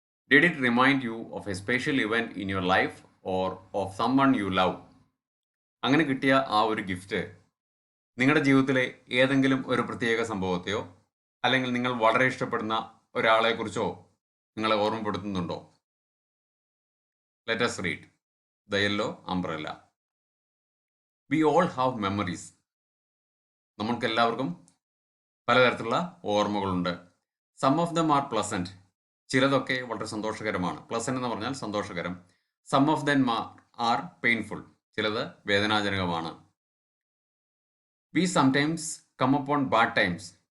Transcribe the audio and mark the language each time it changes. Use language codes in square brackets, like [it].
[en] Did it remind you of a special event in your life or of someone you love? [ml] അങ്ങനെ കിട്ടിയ ആ ഒരു gift നിങ്ങളുടെ ജീവിതത്തിലെ ഏതെങ്കിലും ഒരു പ്രത്യേക സംഭവത്തെയോ അല്ലെങ്കിൽ നിങ്ങൾ വളരെ ഇഷ്ടപ്പെടുന്ന ഒരാളെക്കുറിച്ചോ നിങ്ങളെ ഓർമ്മപ്പെടുത്തുന്നുണ്ടോ? [en] Let us read The Yellow Umbrella. We all have memories. [ml] നമുക്കെല്ലാവർക്കും പലതരത്തിലുള്ള ഓർമ്മകളുണ്ട്. [en] Some of them are pleasant. [ml] ചിലതൊക്കെ വളരെ സന്തോഷകരമാണ്. പ്ലസൻറ്റ് എന്ന് പറഞ്ഞാൽ സന്തോഷകരം. [en] Some of them are painful. [ml] ചിലത് വേദനാജനകമാണ്. [en] We sometimes come upon bad times.